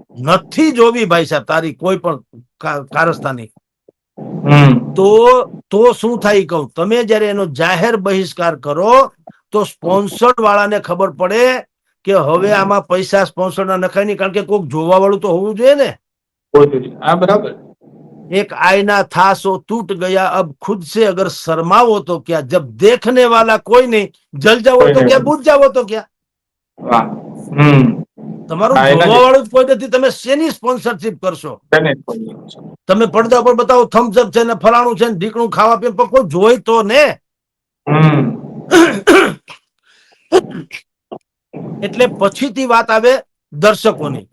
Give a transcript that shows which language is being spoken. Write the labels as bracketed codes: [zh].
[gu] નથી જોવી ભાઈ સાહેબ તારી કોઈ પણ કારસ્તાની. તો શું થાય કહું, તમે જયારે એનો જાહેર બહિષ્કાર કરો તો સ્પોન્સર્ડ વાળાને ખબર પડે કે હવે આમાં પૈસા સ્પોન્સર ના નખાય નહીં, કારણ કે કોઈક જોવા વાળું તો હોવું જોઈએ ને. હા, બરાબર. [hi] एक आईना था सो टूट गया, अब खुद से अगर शर्माओ तो क्या, जब देखने वाला कोई नहीं, जल जाओ [gu] કોઈ [hi] तो क्या, [gu] નહીં. [hi] बुझ जाओ तो क्या. [gu] વાહ. હમ. તમારું હા, એના જોવા જ વાળું જ કોઈ નથી, તમે શેની સ્પોન્સરશિપ કરશો? તેને જ બોલીએ છીએ. તમે પડદા પર બતાવો થમ્સ અપ છે ને ફલાણું છે ને ઢીકણું ખાવા પીવા, પણ કોઈ જોઈ તો ને. હમ. એટલે પછીથી વાત આવે દર્શકોની.